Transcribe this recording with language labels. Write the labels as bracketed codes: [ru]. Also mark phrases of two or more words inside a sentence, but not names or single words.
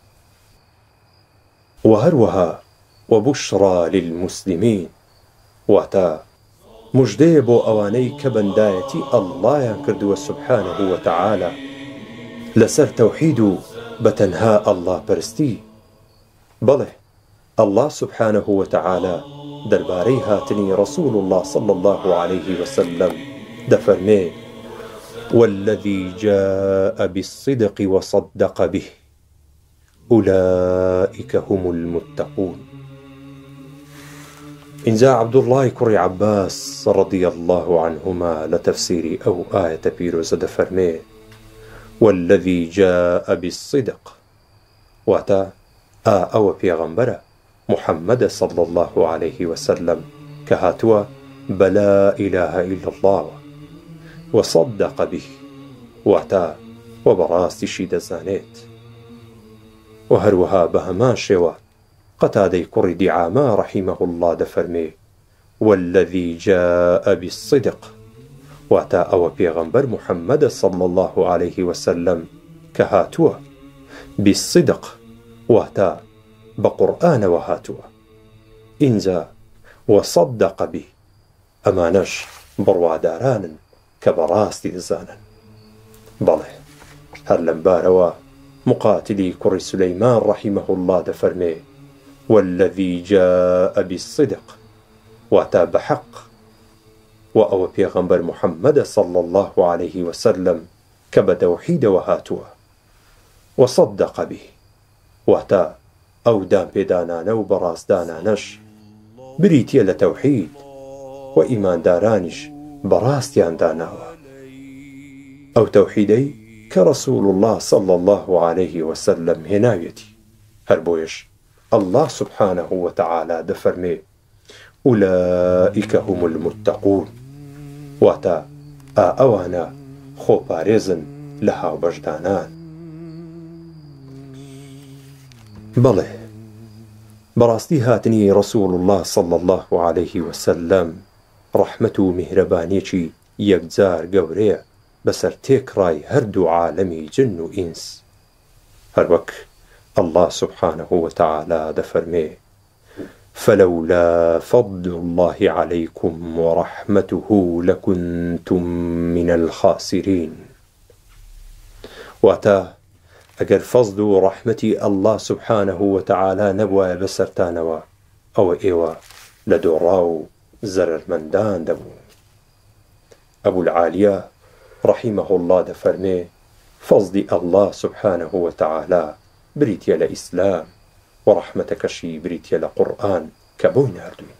[ckb] و هەروەها [ar] وبشرى للمسلمين، [ckb] واتە مژدەیە بۆ ئەوانەی کە بەندایەتی ئەڵڵایان کردووە [ar] سوبحانەهو وەتەعالا [ckb] لەسەر تەوحید و بەتەنها ئەڵڵا پەرستی. بەڵێ ئەڵڵا [ar] سوبحانەهو وەتەعالا [ckb] دەربارەی هاتنی [ar] ڕەسوول الله صلی الله عليه وسلم [ckb] دەفەرمێ [ar] والذي جاء بالصدق وصدق به أولئك هم المتقون. [ckb] ئینجا عەبدوڵڵای کوڕی عەباس [ar] ڕەضی الله عنهما [ckb] لە تەفسیری ئەو ئایەتە پیرۆزە دەفەرمێ [ar] والذي جاء بالصدق، [ckb] واتە ئەوە پێغەمبەرە محەممەدە [ar] صلی الله عليه وسلم [ckb] کە هاتووە بە [ar] لا إله إلا الله وصدق به، [ckb] واتە و بەڕاستیشی دەزانێت، و هەروەها بە هەمان شێوە قتادەی کوڕی دیعامە [ar] رحیمه الله [ckb] دەفەرمێ [ar] والذي جاء بالصدق [ckb] واتە ئەوە پێغەمبەر محەممەدە [ar] صلى الله عليه وسلم [ckb] کە هاتووە بالصدق واتە بە قورئانەوە هاتووە ئینجا [ar] وصدق به [ckb] ئەمانەش بڕوادارانن کە بەڕاستی دەزانن. بەڵێ هەر لەمبارەوە مقاتلی کوڕی سولەیمان [ar] رحیمه الله [ckb] دەفەرمێ [ar] والذي جاء بالصدق [ckb] واتە بەحەق و ئەوە پێغەمبەر محەممەدە [ar] صلى الله عليه وسلم [ckb] کە بە تەوحیدەوە هاتووە [ar] وصدق به [ckb] واتە ئەو دامپێدانانە و بەڕاستدانانەش بریتیە لە تەوحید و ئیماندارانیش بەڕاستیان داناوە ئەو تەوحیدەی کە [ar] رسول الله صلى الله عليه وسلم [ckb] هێناوێتی. هەر بۆیش [ar] الله سبحانه وتعالى [ckb] دەفەرمێ [ar] أولئك هم المتقون [ckb] واتە ئەوانە خۆپارێزن لە هاوبەشدانان. بەڵێ بەڕاستی هاتنی [ar] رسول الله صلى الله عليه وسلم [ckb] ڕەحمەت و میهرەبانیەکی یەکجار گەورەیە بەسەر تێکڕای هەردوو عالەمی جن و ئینس. هەروەک [ar] الله سبحانه وتعالى [ckb] دەفەرمێ [ar] فلولا فضل الله عليكم ورحمته لكنتم من الخاسرين [ckb] واتە ئەگەر فەزل و ڕەحمەتی [ar] الله سبحانه وتعالى [ckb] نەبوایە بەسەرتانەوە ئەوە ئێوە لە دۆڕا و زەرەرمەندان دەبوون. ئەبول عالیە [ar] رحیمه الله [ckb] دەفەرمێ فەزلی [ar] الله سبحانه وتعالى [ckb] بریتیە لە ئیسلام و ڕەحمەتەکەشی بریتیە لە قورئان کە بۆی ناردووین.